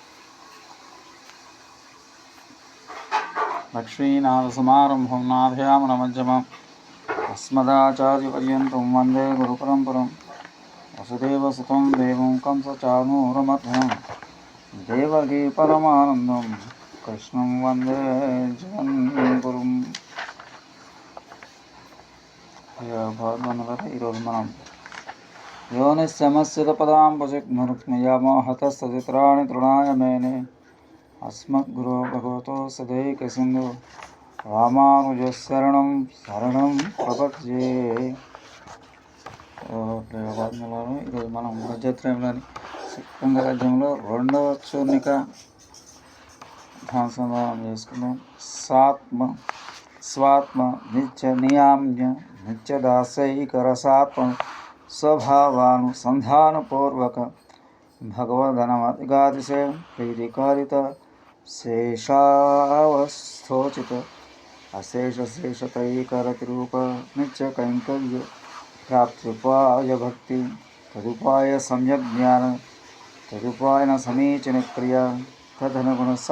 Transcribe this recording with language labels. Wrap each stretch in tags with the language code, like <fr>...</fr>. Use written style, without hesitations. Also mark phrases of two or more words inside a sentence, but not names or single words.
<sa>लक्ष्मीनाथसमारम्भं नाथयामनमध्यमम् अस्मदाचार्यपर्यन्तं वन्दे गुरुपरम्परं। वसुदेवसुतं देवं कंसचाणूरमर्दनं देवकी परमानन्दं कृष्णं वन्दे జగద్గురుం।</sa> <te>ఈరోజు మనం</te> <sa>योनिस्समस्यपदाम्बुजग्मरुक्मयामोहतस्तचित्राणि तृणाय मेने अस्मद्गुरो भगवतो सदैकसिन्धु रामानुजशरणं शरणं प्रपद्ये।</sa> <te>ఈరోజు మనం గద్యత్రయంలోని సిక్కంగ గద్యంలో రెండవ చూర్ణిక ధ్యానం చేసుకుందాం.</te> <sa>స్వాత్మ నిత్య నియామ్య నిత్యదాసైకరసాత్మ स्वभावानुसंधानपूर्वक भगवदनमधिगातिशय प्रीतिकारित शेषावस्थोचित अशेषशेषतैकरतिरूप नित्यकैङ्कर्य प्राप्त्युपाय भक्ति तदुपाय सम्यक् ज्ञान तदुपायन समीचीन क्रिया तदनुगुण</sa>